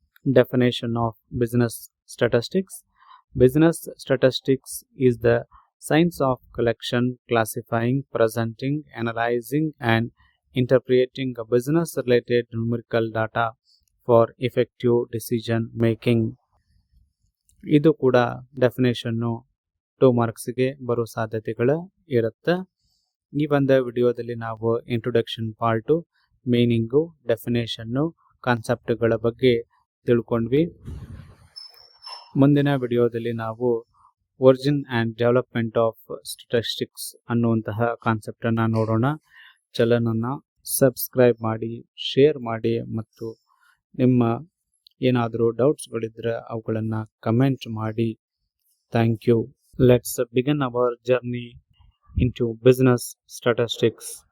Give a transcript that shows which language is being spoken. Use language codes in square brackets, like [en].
[en] Definition of business statistics. Business statistics is the science of collection, classifying, presenting, analyzing, and interpreting business-related numerical data for effective decision making. [kn] ಇದು ಕೂಡ definition 2 ಮಾರ್ಕ್ಸ್ಗೆ ಬರೋ ಸಾಧ್ಯತೆಗಳು ಇರುತ್ತೆ. ಈ ಒಂದು ವಿಡಿಯೋದಲ್ಲಿ ನಾವು ಇಂಟ್ರೊಡಕ್ಷನ್ ಪಾರ್ಟು, ಮೀನಿಂಗು, ಡೆಫಿನೇಷನ್ನು, ಕಾನ್ಸೆಪ್ಟ್ಗಳ ಬಗ್ಗೆ ತಿಳ್ಕೊಂಡ್ವಿ. ಮುಂದಿನ ವಿಡಿಯೋದಲ್ಲಿ ನಾವು [en] origin and development of statistics [kn] ಅನ್ನುವಂತಹ ಕಾನ್ಸೆಪ್ಟನ್ನು ನೋಡೋಣ. ಚಾನಲನ್ನು ಸಬ್ಸ್ಕ್ರೈಬ್ ಮಾಡಿ, ಶೇರ್ ಮಾಡಿ, ಮತ್ತು ನಿಮ್ಮ ಏನಾದರೂ ಡೌಟ್ಸ್ಗಳಿದ್ರೆ ಅವುಗಳನ್ನು ಕಮೆಂಟ್ ಮಾಡಿ. [en] Thank you. Let's begin our journey into business statistics.